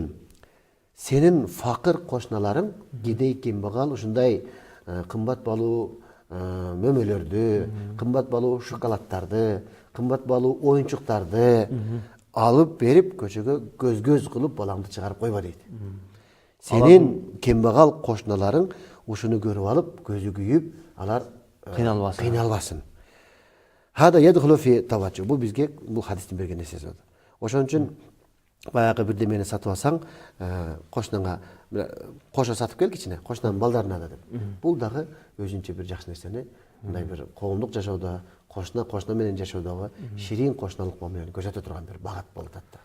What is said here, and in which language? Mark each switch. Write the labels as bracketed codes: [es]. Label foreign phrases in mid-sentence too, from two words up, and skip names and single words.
[ky] Сенин факыр кошуналарың кедей кембагал ушундай кымбат балуу мөмөлөрдү, кымбат балуу шоколадтарды, кымбат балуу оюнчуктарды алып берип көчөгө көз кылып балаңды чыгарып койбо дейт. Сенин кембагал кошуналарың ушуну көрүп алып көзү күйүп, алар кыйналбасын. [ar] هذا يدخل في التوجع. [ky] Бул бизге бул хадистин берген нерсеси болот. Ошон үчүн баягы бирдемени сатып алсаң, кошунаңа кошо сатып кел кичине, кошунанын балдарына да деп. Бул дагы өзүнчө бир жакшы нерсени, мындай бир коомдук жашоодо, кошуна менен жашоодогу ширин кошуналык мамилени көрсөтө турган бир багат болуп атат.